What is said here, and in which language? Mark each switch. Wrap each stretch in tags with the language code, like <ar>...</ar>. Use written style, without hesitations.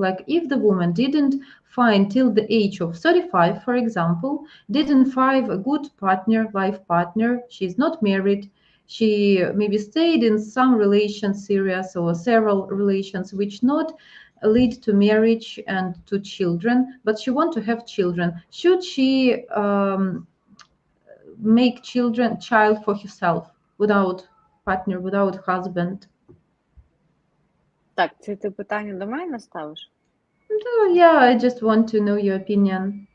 <en>Like, if the woman didn't find till the age of 35, for example, didn't find a good partner, life partner, she's not married, she maybe stayed in some relations series or several relations which not lead to marriage and to children, but she want to have children. Should she make child for herself without partner, without husband?</en> <uk>Так, це ти питання до мене ставиш?</uk> <en>Yeah, I just want to know your opinion.</en>